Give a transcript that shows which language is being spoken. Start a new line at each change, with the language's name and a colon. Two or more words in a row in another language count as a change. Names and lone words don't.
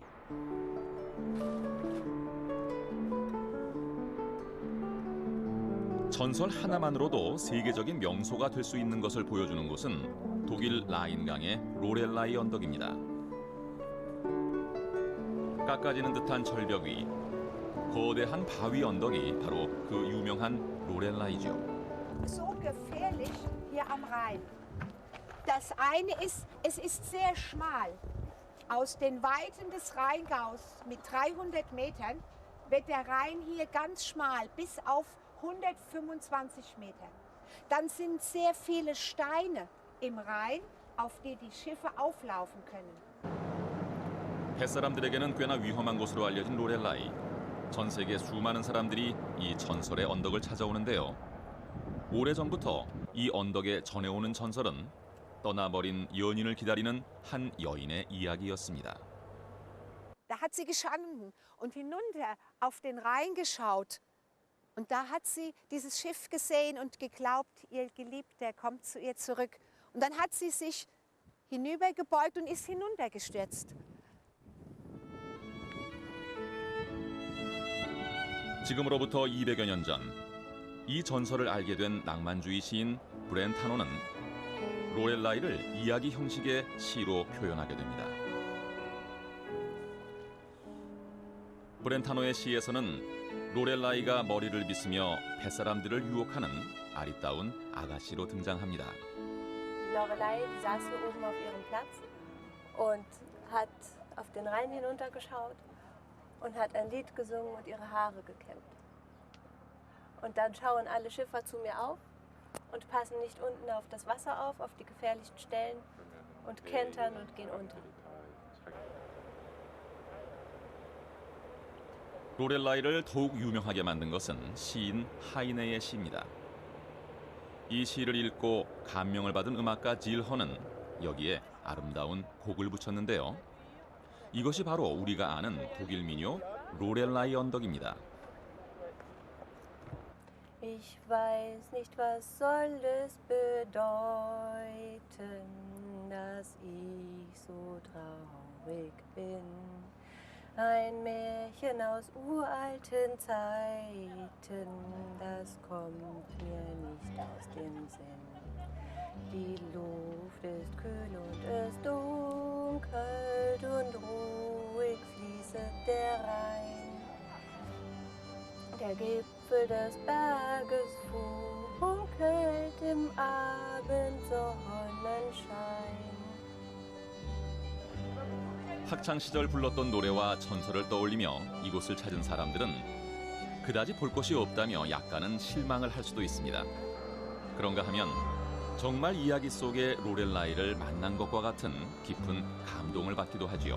Korean: 전설 하나만으로도 세계적인 명소가 될 수 있는 것을 보여주는 곳은 독일 라인강의 로렐라이 언덕입니다. 깎아지는 듯한 절벽 위 거대한 바위 언덕이 바로 그 유명한 로렐라이죠.
German: So gefährlich hier am Rhein. Das eine ist, es ist sehr schmal. Aus den Weiten des Rheingaus mit 300 Metern wird der Rhein hier ganz schmal bis auf 125 Meter. Dann sind sehr viele Steine im Rhein, auf die die Schiffe auflaufen können.
Korean: 햇사람들에게는 꽤나 위험한 곳으로 알려진 로렐라이. 전 세계 수많은 사람들이 이 전설의 언덕을 찾아오는데요. 오래전부터 이 언덕에 전해오는 전설은 떠나버린 연인을 기다리는 한 여인의 이야기였습니다.
German: Da hat sie gestanden und hinunter auf den Rhein geschaut. Und da hat sie dieses Schiff gesehen und geglaubt, ihr Geliebter kommt zu ihr zurück. Und dann hat sie sich hinübergebeugt und ist hinuntergestürzt.
Korean: 지금으로부터 200여 년 전, 이 전설을 알게 된 낭만주의 시인 브렌타노는 로렐라이를 이야기 형식의 시로 표현하게 됩니다. 브렌타노의 시에서는 로렐라이가 머리를 빗으며 뱃사람들을 유혹하는 아리따운 아가씨로 등장합니다.
German: Lorelei saß hier oben auf ihrem Platz und hat auf den Rhein hinuntergeschaut und hat ein Lied gesungen und ihre Haare gekämmt. Und dann schauen alle Schiffer zu mir auf und passen nicht unten auf das Wasser auf die gefährlichen Stellen und kentern und gehen unter.
Korean: 로렐라이를 더욱 유명하게 만든 것은 시인 하이네의 시입니다. 이 시를 읽고 감명을 받은 음악가 질허는 여기에 아름다운 곡을 붙였는데요. 이것이 바로 우리가 아는 독일 민요 로렐라이 언덕입니다.
German: Ich weiß nicht, was soll es bedeuten, dass ich so traurig bin. Ein Märchen aus uralten Zeiten, das kommt mir nicht aus dem Sinn. Die Luft ist kühl und es dunkelt und ruhig fließet der Rhein. Der Gipfel des Berges funkelt im Abendsonnenschein.
Korean: 학창 시절 불렀던 노래와 전설을 떠올리며 이곳을 찾은 사람들은 그다지 볼 것이 없다며 약간은 실망을 할 수도 있습니다. 그런가 하면 정말 이야기 속의 로렐라이를 만난 것과 같은 깊은 감동을 받기도 하지요.